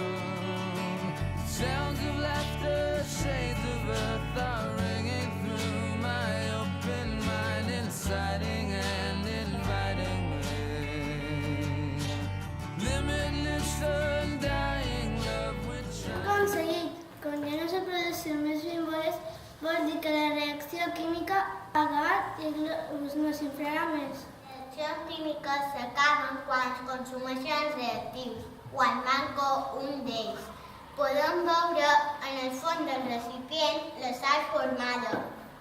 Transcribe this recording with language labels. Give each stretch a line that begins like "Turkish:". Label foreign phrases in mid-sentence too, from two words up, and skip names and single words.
English: Sounds of laughter, shades of earth are ringing through my open mind, inciting and inviting me. Limitless, undying love which
Catalan: Aconseguit, com ja no se produeixen més bombolles, vol dir que la reacció química ha acabat i el globus no s'inflarà més. Les reaccions químiques s'acaben quan es consumeixen els reactius, quan manca un d'ells. Podem veure en el fons del recipient la sal formada.